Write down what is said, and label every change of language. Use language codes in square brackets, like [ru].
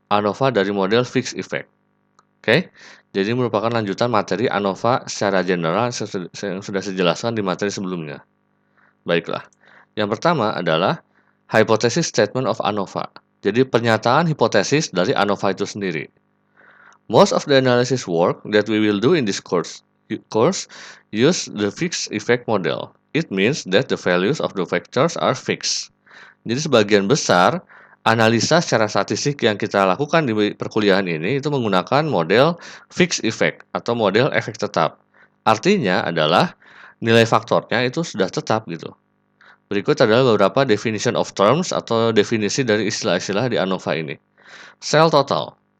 [id] ANOVA dari model Fixed Effect. Oke, jadi merupakan lanjutan materi ANOVA secara general yang sudah saya jelaskan di materi sebelumnya. Baiklah, yang pertama adalah [en] hypothesis statement of ANOVA. [id] Jadi pernyataan hipotesis dari ANOVA itu sendiri. [en] Most of the analysis work that we will do in this course use the fixed effect model. It means that the values of the vectors are fixed. [id] Jadi sebagian besar analisa secara statistik yang kita lakukan di perkuliahan ini itu menggunakan model fixed effect atau model efek tetap. Artinya adalah nilai faktornya itu sudah tetap gitu. Berikut adalah beberapa [en] definition of terms [id] atau definisi dari istilah-istilah di ANOVA ini. [en] Cell total.